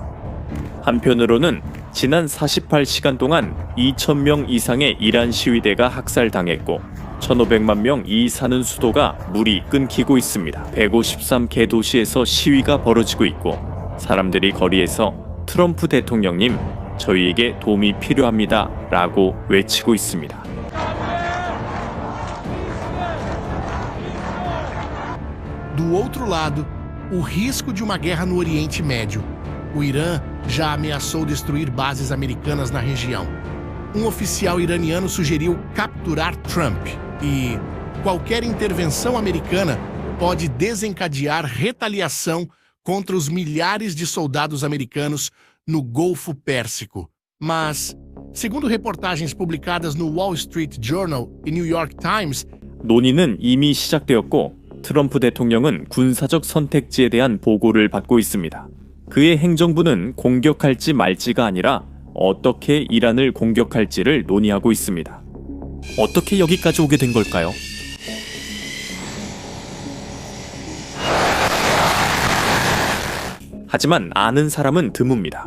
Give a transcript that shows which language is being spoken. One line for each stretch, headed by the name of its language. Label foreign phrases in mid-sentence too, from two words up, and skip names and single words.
Korean: 한편으로는 지난 48시간 동안 2,000명 이상의 이란 시위대가 학살당했고 1,500만 명이 사는 수도가 물이 끊기고 있습니다. 153개 도시에서 시위가 벌어지고 있고 사람들이 거리에서 트럼프 대통령님, 저희에게 도움이 필요합니다 라고 외치고 있습니다.
Portuguese: Do outro lado, o risco de uma guerra no Oriente Médio. O Irã já ameaçou destruir bases americanas na região. Um oficial iraniano sugeriu capturar Trump e qualquer intervenção americana pode desencadear retaliação contra os milhares de soldados americanos no Golfo Pérsico. Mas, segundo reportagens publicadas no Wall Street Journal e New York Times,
Korean: 논의는 이미 시작되었고 트럼프 대통령은 군사적 선택지에 대한 보고를 받고 있습니다. 그의 행정부는 공격할지 말지가 아니라 어떻게 이란을 공격할지를 논의하고 있습니다. 어떻게 여기까지 오게 된 걸까요? 하지만 아는 사람은 드뭅니다.